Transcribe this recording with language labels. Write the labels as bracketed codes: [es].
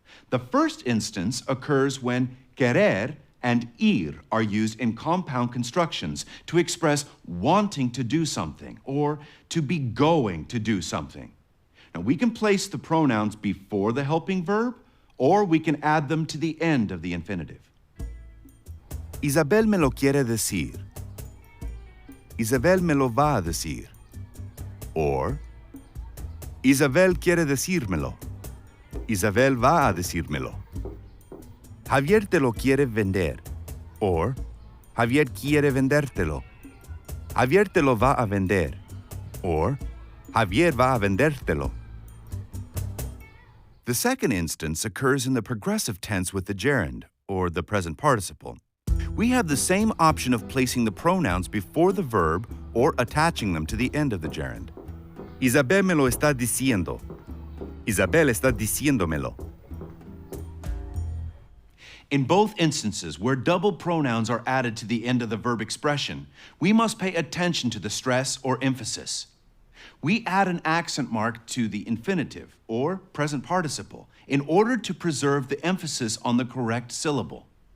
[en] The first instance occurs when querer and ir are used in compound constructions to express wanting to do something or to be going to do something. Now, we can place the pronouns before the helping verb, or we can add them to the end of the infinitive. [es] Isabel me lo quiere decir. Isabel me lo va a decir. Or, Isabel quiere decírmelo. Isabel va a decírmelo. Javier te lo quiere vender. Or, Javier quiere vendértelo. Javier te lo va a vender. Or, Javier va a vendértelo. [en] The second instance occurs in the progressive tense with the gerund, or the present participle. We have the same option of placing the pronouns before the verb or attaching them to the end of the gerund. [es] Isabel me lo está diciendo. Isabel está diciéndomelo. [en] In both instances where double pronouns are added to the end of the verb expression, we must pay attention to the stress or emphasis. We add an accent mark to the infinitive, or present participle, in order to preserve the emphasis on the correct syllable.